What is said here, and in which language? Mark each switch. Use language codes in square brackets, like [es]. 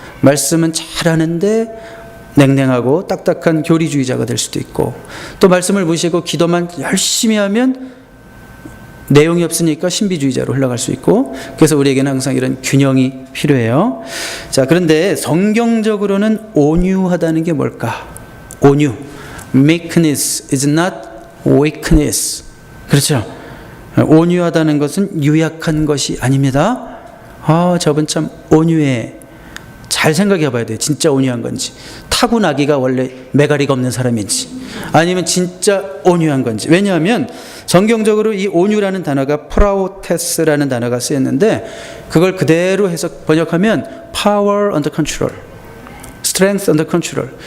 [ko] 말씀은 잘하는데 냉랭하고 딱딱한 교리주의자가 될 수도 있고, 또 말씀을 무시하고 기도만 열심히 하면 내용이 없으니까 신비주의자로 흘러갈 수 있고, 그래서 우리에게는 항상 이런 균형이 필요해요. 자, 그런데 성경적으로는 온유하다는 게 뭘까? 온유. [en] Meekness is not weakness. [ko] 그렇죠? 온유하다는 것은 유약한 것이 아닙니다. 저분 참 온유해. 잘 생각해 봐야 돼요. 진짜 온유한 건지. 타고나기가 원래 매가리가 없는 사람인지, 아니면 진짜 온유한 건지. 왜냐하면 성경적으로 이 온유라는 단어가 프라우테스라는 단어가 쓰였는데 그걸 그대로 번역하면 [en] power under control, strength under control.